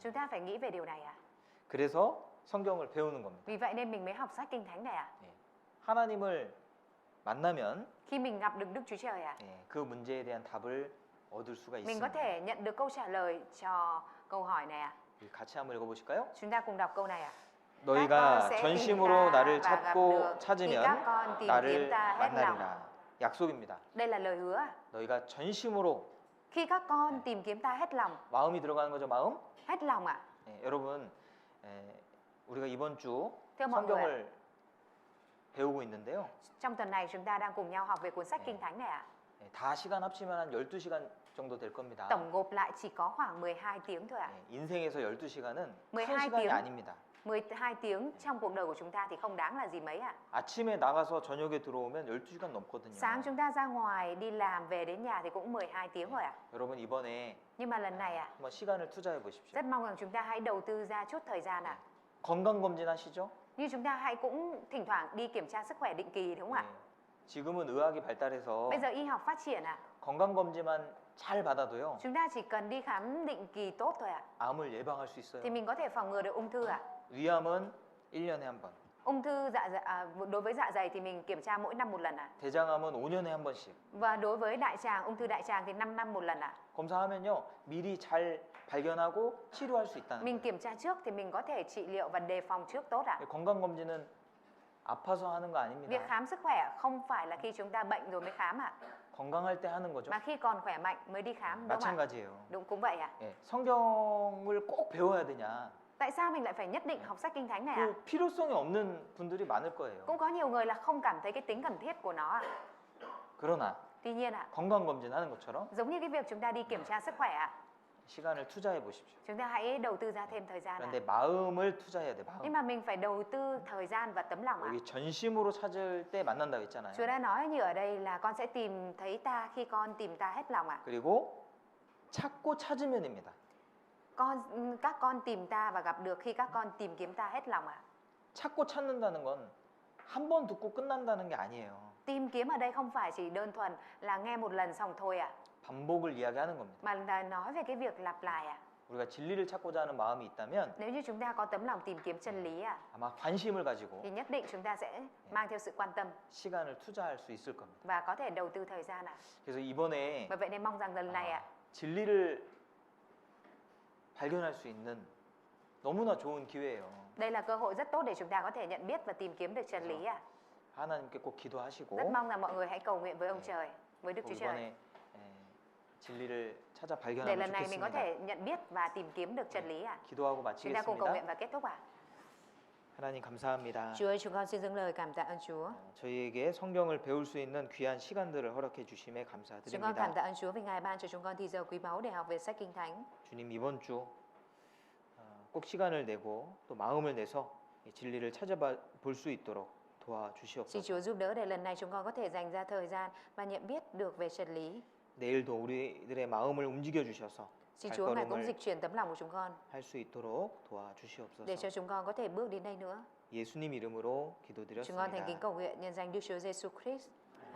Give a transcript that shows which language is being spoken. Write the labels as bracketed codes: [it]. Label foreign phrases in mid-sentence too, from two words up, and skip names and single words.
[vi] Chúng ta phải nghĩ về điều này [ko] 그래서 성경을 배우는 겁니다. [vi] Vì vậy nên mình mới học sách Kinh Thánh này [ko] 예, 하나님을 만나면 [vi] Khi mình gặp được Đức Chúa Trời [ko] 예, 그 문제에 대한 답을 얻을 수가 [vi] mình có [ko] 있습니다. [vi] thể nhận được câu trả lời cho câu hỏi này [ko] 우리 같이 한번 읽어보실까요? [vi] Chúng ta cùng đọc câu này [ko] 너희가 [vi] sẽ [ko] 전심으로 [vi] tìm ta [ko] 나를 [vi] và gặp [ko] 찾고 [vi] được. Khi [ko] 찾으면 [vi] các con tìm kiếm [ko] 나를 [vi] ta hết lòng. [ko] 만나리라. 약속입니다. [vi] Đây là lời hứa [ko] 너희가 전심으로 [vi] Khi các con tìm kiếm ta hết lòng [ko] 마음이 들어가는 거죠, 마음? [vi] Hết lòng [ko] 예, 여러분, 우리가 이번 주 [vi] Thưa mọi người [ko] 성경을 배우고 있는데요. [vi] Trong tuần này chúng ta đang cùng nhau học về cuốn sách Kinh Thánh này [ko] 예, 다 시간 합치면 한 12시간 정도 될 겁니다. [vi] Tổng gộp lại chỉ có khoảng 12 tiếng thôi [ko] 예, 인생에서 12시간은 큰 [vi] 12 [ko] 시간이 [vi] tiếng. [ko] 아닙니다. [vi] 12 tiếng trong cuộc đời của chúng ta thì không đáng là gì mấy ạ. [ko] 아침에 나가서 저녁에 들어오면 12시간 넘거든요. [vi] Sáng chúng ta ra ngoài đi làm về đến nhà thì cũng 12 tiếng rồi ạ. [ko] 여러분 이번에 [vi] Nhưng mà lần này ạ, [ko] 한번 시간을 투자해 보십시오. [vi] rất mong rằng chúng ta hãy đầu tư ra chút thời gian ạ. [ko] 건강 검진 하시죠? [vi] Như chúng ta hãy cũng thỉnh thoảng đi kiểm tra sức khỏe định kỳ đúng không ạ? [ko] 지금은 의학이 발달해서 [vi] Bây giờ y học phát triển ạ. [ko] 건강 검진만 잘 받아도요. [vi] Chúng ta chỉ cần đi khám định kỳ tốt thôi ạ. [ko] 암을 예방할 수 있어요. [vi] Thì mình có thể phòng ngừa được ung thư ạ. [ko] 위암은 1년에 한 번. [vi] Ung thư đối với dạ dày thì mình kiểm tra mỗi năm một lần ạ. [ko] 대장암은 5년에 한 번씩. [vi] Và đối với đại tràng, ung thư đại tràng thì 5 năm một lần ạ. [ko] 검사하면요. 미리 잘 발견하고 치료할 수 있다는 [vi] Mình [ko] 거예요. [vi] kiểm tra trước thì mình có thể trị liệu và đề phòng trước tốt ạ. [ko] 건강 검진은 아파서 하는 거 [vi] Việc [ko] 아닙니다. [vi] khám sức khỏe không phải là khi chúng ta bệnh rồi mới khám ạ. [ko] 건강할 때 하는 거죠. [vi] Mà khi còn khỏe mạnh mới đi khám đúng không ạ? [ko] 마찬가지예요. [vi] Đúng cũng vậy ạ. [ko] 예, 성경을 꼭 배워야 되냐? [vi] Tại sao mình lại phải nhất định học sách kinh thánh này ạ? [ko] 그 필요성이 없는 분들이 많을 거예요. [vi] Cũng có nhiều người là không cảm thấy cái tính cần thiết của nó ạ. [ko] 그러나 [vi] Tuy nhiên ạ, [ko] 건강 검진하는 것처럼 [vi] giống như cái việc chúng ta đi kiểm tra sức khỏe ạ, [ko] 시간을 투자해 보십시오. [vi] chúng ta hãy đầu tư ra thêm thời gian ạ. [ko] 그런데 마음을 투자해야 돼. [vi] Nhưng [ko] 마음. [vi] mà mình phải đầu tư thời gian và tấm lòng ạ. [ko] 여기 전심으로 찾을 때 만난다고 했잖아요. [vi] Chúa đã nói như ở đây là con sẽ tìm thấy ta khi con tìm ta hết lòng ạ. [ko] 그리고 찾고 찾으면입니다. [vi] Các con tìm ta và gặp được khi các con tìm kiếm ta hết lòng ạ. [ko] 찾고 찾는다는 건 한 번 듣고 끝난다는 게 아니에요. [vi] Tìm kiếm ở đây không phải chỉ đơn thuần là nghe một lần xong thôi ạ, [ko] 반복을 이야기하는 겁니다. [vi] mà là nói về cái việc lặp lại ạ. [ko] 우리가 진리를 찾고자 하는 마음이 있다면 [vi] Nếu như chúng ta có tấm lòng tìm kiếm chân lý ạ, [ko] 아마 관심을 가지고 [vi] thì nhất định chúng ta sẽ mang theo sự quan tâm [ko] 시간을 투자할 수 있을 겁니다. [vi] và có thể đầu tư thời gian ạ. [ko] 그래서 이번에 [vi] Bởi vậy nên mong rằng lần này ạ, [ko] 진리를 발견할 수 있는 너무나 좋은 기회예요. [vi] đây là cơ hội rất tốt để chúng ta có thể nhận biết và tìm kiếm được chân lý ạ. [ko] 하나님께 꼭 기도하시고 [vi] Rất mong rằng mọi người hãy cầu nguyện với ông trời, với Đức [ko] 꼭 [vi] Chúa Trời. [ko] 이번에 진리를 찾아 [vi] Để [ko] 발견하면 [vi] lần này mình có [ko] 좋겠습니다. [vi] thể nhận biết và tìm kiếm được chân lý ạ. [ko] 기도하고 [vi] Chúng ta cùng cầu nguyện [ko] 마치겠습니다. [vi] và kết thúc ạ. [ko] 하나님 감사합니다. [vi] Chúa ơi, chúng con xin dâng lời cảm tạ ơn Chúa. [ko] 저희에게 성경을 배울 수 있는 귀한 시간들을 허락해 주심에 [vi] Chúng con cảm [ko] 감사드립니다. [vi] tạ ơn Chúa vì Ngài ban cho chúng con thì giờ quý báu để học về sách Kinh Thánh. [ko] 주님 이번 주 꼭 시간을 내고 또 마음을 내서 이 진리를 찾아볼 수 있도록 [vi] Xin [ko] 도와주시옵소서. [vi] Chúa giúp đỡ để lần này chúng con có thể dành ra thời gian và nhận biết được về chân lý. [ko] 내일도 우리들의 마음을 움직여 주셔서 [vi] Xin Chúa Ngài cũng [ko] 발걸음을 [vi] dịch chuyển tấm lòng của chúng con [ko] 할 수 있도록 [vi] để cho [ko] 도와주시옵소서. [vi] chúng con có thể bước đến đây nữa. [ko] 예수님 이름으로 [vi] Chúng con thành kính [ko] 기도드렸습니다. [vi] cầu nguyện nhân danh Đức Chúa Giêsu Christ.